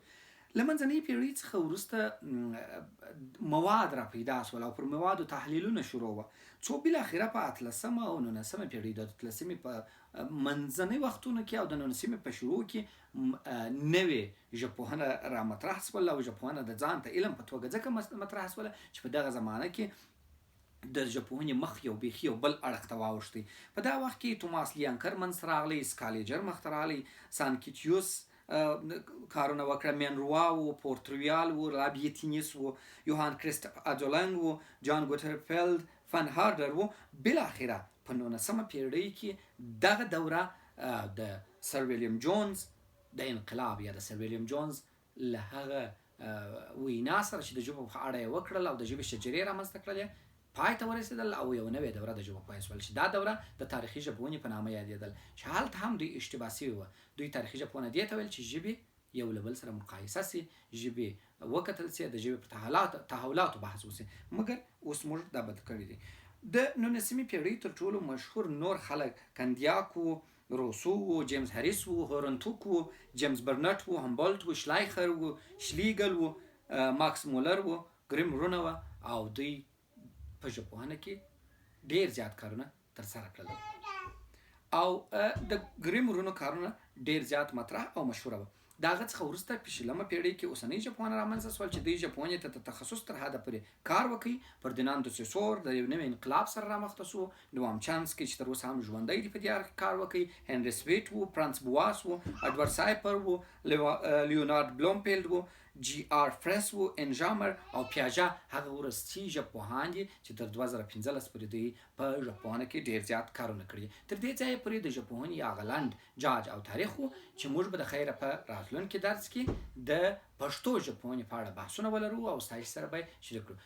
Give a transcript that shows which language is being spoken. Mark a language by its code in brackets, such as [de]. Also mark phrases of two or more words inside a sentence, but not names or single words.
[ps] له منځنۍ پیړۍ څخه وروسته مواد را پیدا سول او پر موادو تحلیلونه شروع وه، څو بالاخره په 18مه او 19مه پیړۍ د 18مې په منځنۍ وختونو کې او د 19مې په شروع کې نوې ژبپوهنه را مطرح سول او ژبپوهنه د ځان ته علم په توګه ځکه مطرح سوله چې په دغه زمانه کې د ژبپوهنې مخ یو بیخي یو بل اړخ ته واوښتی. په دا وخت کې توماس لیانکر منځته راغلی، سکالیجر مخته راغلی، سانکیتیوس کارونه وکړه، مینروا و، پورتریال و، رابیتینیس و، یوهان کریستف ادولنګ و، جان ګوترفیلد فن هاردر و. بالاخره په 19مه پیړۍ کې دغه دوره د سر ویلیام جونز د انقلاب یا د سر ویلیام جونز له هغه وینا سره چې د ژبو په اړه یې وکړل او د ژبې شجرې رامنځته کړلې پای ته ورسېدل او یو نوې دوره د ژبپوهنې سول چې دا دوره د تاریخي ژبپوهنې په نامه یادېدل، چې هلته هم دوی اشتباه سوي وه. دوی تاریخي ژبپوهنه دې ته ویل چې ژبې یو له بل سره مقایسه سي، ژبې وکتل سي، د ژبې په تحولاتو بحث وسي، مګر اوس موږ دا بد کړي دي. د 19مې پیړۍ تر ټولو مشهور نور خلک کندیاک و، روسو و، جیمز هریس و، هورنتوک و، جیمز برنټ و، همبولټ و، شلایخر و، شلیګل و، ماکس مولر و، ګریم رونه و او دوی په ژبپوهنه کې ډیر زیات کارونه ترسره کړل او د ګریم رونو کارونه ډیر زیات مطرح او مشهوره وه. د هغه څخه وروسته په 20مه پیړۍ کې اوسنۍ ژبپوهنه رامنځته سول چې دوی ژبپوهنې ته د تخصص تر حده پورې کار وکړي. فردیناند سوسور د یو نوي انقلاب سره رامخته سو، نوام چامسکي چې تر اوسه هم ژوندی دی په دې اړه کار وکړي، هنري سویټ و، فرانس بواس و، اډوارد سایپر و، لیونارد بلومفیلد و، جی آر فرس و، انجامر او پیاژه هغه وروستي ژبپوهان دي چې تر 2015 پورې دوی په ژبپوهنه کې ډیر زیات کارونه کړي. تر دې ځایه پورې د ژبپوهنې هغه لنډ جاج او تاریخ و چې موږ به د خیره په راتلونکي درس کې د پښتو ژبپوهنې په اړه بحثونه ولرو او ستاسو سره به شریک کړو.